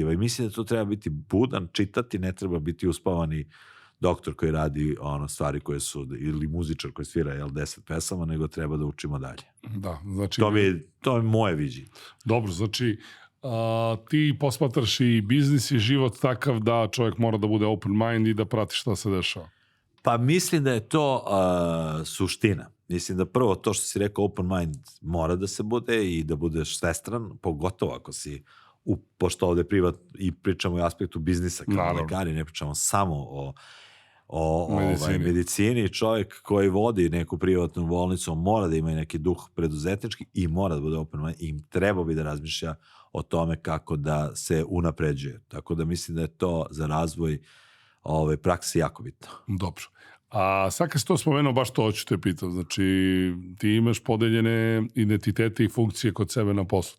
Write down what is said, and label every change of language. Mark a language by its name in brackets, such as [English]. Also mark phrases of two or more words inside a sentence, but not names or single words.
[Serbian] I mislim da to treba biti budan, čitati, ne treba biti uspavani doktor koji radi stvari koje su, ili muzičar koji svira 10 pesama, nego treba da učimo dalje. Da, znači... To je moje viđenje. Dobro, znači ti posmatraš i biznis i život takav da čovjek mora da bude [English] open mind [Serbian] i da prati šta se dešava. Pa mislim da je to suština. Mislim da prvo to što si rekao [English] open mind [Serbian] mora da se bude i da budeš svestran, pogotovo ako si, pošto ovde i pričamo o aspektu biznisa kao lekari, ne pričamo samo o medicini. Čovjek koji vodi neku privatnu bolnicu mora da ima i neki duh preduzetnički i mora da bude [English] open mind [Serbian] i treba bi da razmišlja o tome kako da se unapređuje. Tako da mislim da je to za razvoj praksi jako bitno. Dobro. A sad kad si to spomenuo, baš to hoću te pitam. Znači, ti imaš podeljene identitete i funkcije kod sebe na poslu.